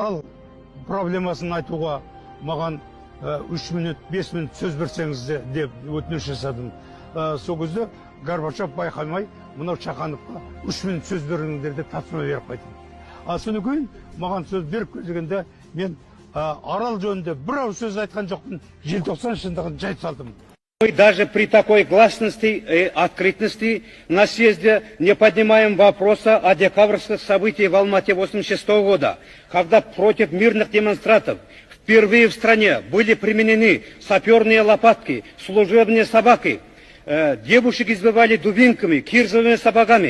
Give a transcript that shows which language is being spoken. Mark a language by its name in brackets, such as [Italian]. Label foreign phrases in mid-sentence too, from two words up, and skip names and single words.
[Kazakh] арал проблемасын айтуға маған 3 минут, 5 минут сөз берсеңіз деп өтініш жасадым. Сол кезде Горбачев байқамай, мынау Чақановқа 3 минут сөз беріңдер деп тапсырма беріп қайтты. Содан кейін маған сөз беріп дегенде мен арал жөнінде бір ауыз сөз айтқан жоқпын, желтоқсан шындығын жайып салдым. [Russian] Мы даже при такой гласности и открытности на съезде не поднимаем вопроса о декабрьских событиях в Алмате 1986 года, когда против мирных демонстрантов впервые в стране были применены саперные лопатки, служебные собаки, девушек избивали дубинками, кирзовыми сапогами.